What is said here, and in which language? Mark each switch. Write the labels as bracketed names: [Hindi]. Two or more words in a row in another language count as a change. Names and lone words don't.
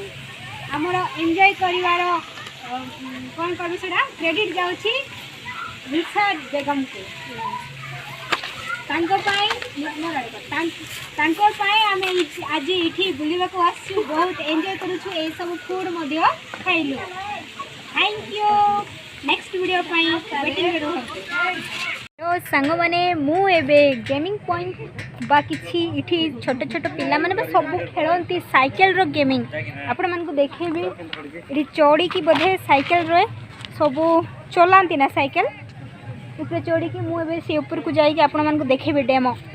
[Odia] ଆମର ଏନ୍ଜୟ କରିବାର କ'ଣ କହିବୁ ସେଇଟା କ୍ରେଡ଼ିଟ୍ ଯାଉଛି ନିଶା ବେଗମକୁ ତାଙ୍କ ପାଇଁ ତାଙ୍କ ପାଇଁ ଆମେ ଆଜି ଏଠି ବୁଲିବାକୁ ଆସିଛୁ ବହୁତ ଏନ୍ଜୟ କରୁଛୁ ଏସବୁ ଫୁଡ଼୍ ମଧ୍ୟ ଖାଇଲୁ [English] thank you next video [Odia] पाई वेटिंग ରୁହନ୍ତୁ तो ସାଙ୍ଗମାନେ ମୁଁ ଏବେ [English] gaming point [Odia] ବା କିଛି ଏଠି ଛୋଟ ଛୋଟ ପିଲାମାନେ ବା ସବୁ ଖେଳନ୍ତି ସାଇକେଲର ଗେମିଂ ଆପଣମାନଙ୍କୁ ଦେଖେଇବି ଏଠି ଚଢ଼ିକି ବୋଧେ ସାଇକେଲରେ ସବୁ ଚଲାନ୍ତି ନା ସାଇକେଲ ଉପରେ ଚଢ଼ିକି ମୁଁ ଏବେ ସେ ଉପରକୁ ଯାଇକି ଆପଣମାନଙ୍କୁ ଦେଖେଇବି ଡେମୋ